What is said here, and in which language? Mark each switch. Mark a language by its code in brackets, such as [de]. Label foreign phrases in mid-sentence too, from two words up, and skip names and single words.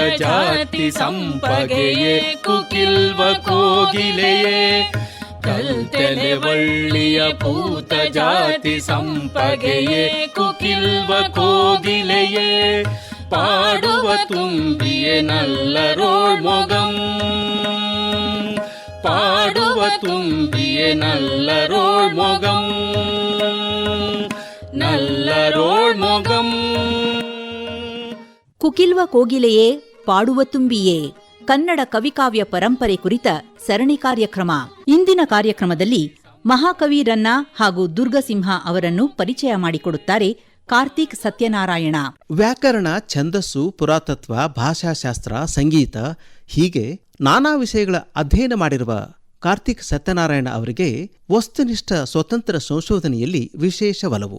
[kn] ಜಾತಿ ಸಂಪಗೆಯೇ ಕುಕಿಲ್ವ ಕೋಗಿಲೆಯೇ ಕಲ್ತೆಲೆ ಒಳ್ಳಿಯ ಪೂತ ಜಾತಿ ಸಂಪಗೆಯೇ ಕುಕಿಲ್ವ ಕೋಗಿಲೆಯೇ ಪಾಡುವ ತುಂಬಿಯೇ ನಲ್ಲರೋಳ್ ಮೊಗಂ ಪಾಡುವ ತುಂಬಿಯೇ ನಲ್ಲರೋಳ್ ಮೊಗಂ ನಲ್ಲರೋಳ್ ಮೊಗಂ. ಕುಕಿಲ್ವ ಕೋಗಿಲೆಯೇ ಪಾಡುವ ತುಂಬಿಯೇ ಕನ್ನಡ ಕವಿಕಾವ್ಯ ಪರಂಪರೆ ಕುರಿತ ಸರಣಿ ಕಾರ್ಯಕ್ರಮ. ಇಂದಿನ ಕಾರ್ಯಕ್ರಮದಲ್ಲಿ ಮಹಾಕವಿ ರನ್ನ ಹಾಗೂ ದುರ್ಗಸಿಂಹ ಅವರನ್ನು ಪರಿಚಯ ಮಾಡಿಕೊಡುತ್ತಾರೆ ಕಾರ್ತಿಕ್ ಸತ್ಯನಾರಾಯಣ. ವ್ಯಾಕರಣ, ಛಂದಸ್ಸು, ಪುರಾತತ್ವ, ಭಾಷಾಶಾಸ್ತ್ರ, ಸಂಗೀತ ಹೀಗೆ ನಾನಾ ವಿಷಯಗಳ ಅಧ್ಯಯನ ಮಾಡಿರುವ ಕಾರ್ತಿಕ್ ಸತ್ಯನಾರಾಯಣ ಅವರಿಗೆ ವಸ್ತುನಿಷ್ಠ ಸ್ವತಂತ್ರ ಸಂಶೋಧನೆಯಲ್ಲಿ ವಿಶೇಷ ಒಲವು.